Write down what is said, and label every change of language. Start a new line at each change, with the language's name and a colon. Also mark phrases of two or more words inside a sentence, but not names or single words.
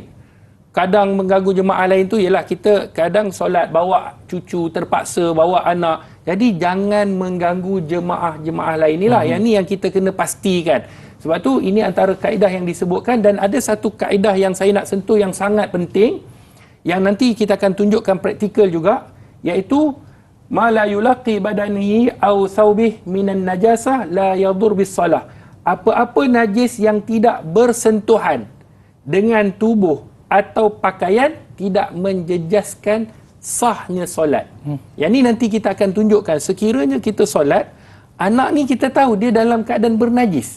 Malay: Kadang mengganggu jemaah lain tu ialah kita kadang solat bawa cucu, terpaksa bawa anak. Jadi jangan mengganggu jemaah-jemaah lain ni lah. Yang ni yang kita kena pastikan. Sebab tu ini antara kaedah yang disebutkan, dan ada satu kaedah yang saya nak sentuh yang sangat penting yang nanti kita akan tunjukkan praktikal juga, iaitu
Arabic: ما لا يلاقي بدنه أو ثوبه من النجاسة لا يضر بالصلاة.
Malay: Apa-apa najis yang tidak bersentuhan dengan tubuh atau pakaian tidak menjejaskan sahnya solat. Yang ni nanti kita akan tunjukkan. Sekiranya kita solat, anak ni kita tahu dia dalam keadaan bernajis.